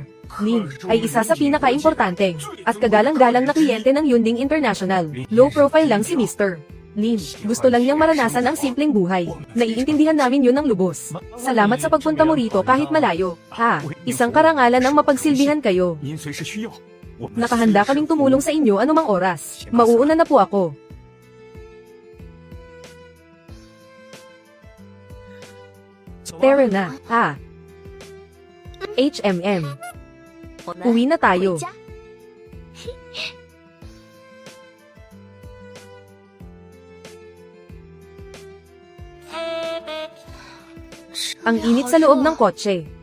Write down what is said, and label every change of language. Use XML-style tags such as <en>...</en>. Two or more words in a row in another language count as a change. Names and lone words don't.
<tl>Lin ay isa sa pinaka-importante at kagalang-galang na kliyente ng Yunding International.</tl> <en>Low profile</en> <tl>lang si Mr. Lin, gusto lang niyang maranasan ang simpleng buhay. Naiintindihan namin yun ng lubos. Salamat sa pagpunta mo rito kahit malayo. Isang karangalan ang mapagsilbihan kayo.</tl> <zh>您随时需要，我们</zh> <tl>Nakahanda kaming tumulong sa inyo anumang oras. Mauuna na po ako. Tara na, HMM. Uwi na tayo. Ang init sa loob ng kotse.</tl>